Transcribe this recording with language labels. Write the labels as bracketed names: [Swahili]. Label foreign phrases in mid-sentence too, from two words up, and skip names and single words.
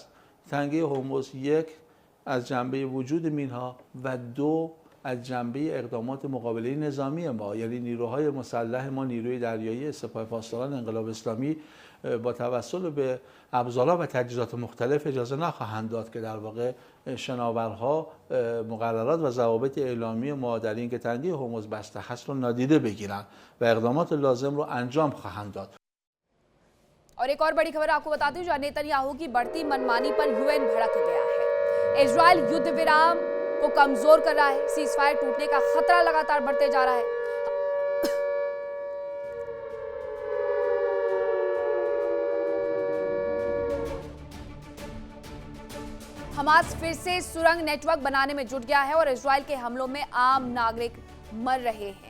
[Persian] تنگه هرمز یک از جنبه وجود مینها و 2 از جنبه اقدامات مقابله نظامی ما، یعنی نیروهای مسلح ما، نیروی دریایی سپاه پاسداران انقلاب اسلامی با توسل به ابزارها و تجهیزات مختلف اجازه نخواهند داد که در واقع شناورها مقررات و ضوابط اعلامی ما در این که تنگه هرمز بسته هست رو نادیده بگیرن و اقدامات لازم رو انجام خواهند داد. [Hindi] और एक और बड़ी खबर आपको बताती हूँ, जहां नेतन्याहू की बढ़ती मनमानी पर यूएन भड़क गया है। इजराइल युद्ध विराम को कमजोर कर रहा है, सीजफायर टूटने का खतरा लगातार बढ़ते जा रहा है। हमास फिर से सुरंग नेटवर्क बनाने में जुट गया है और इजराइल के हमलों में आम नागरिक मर रहे हैं।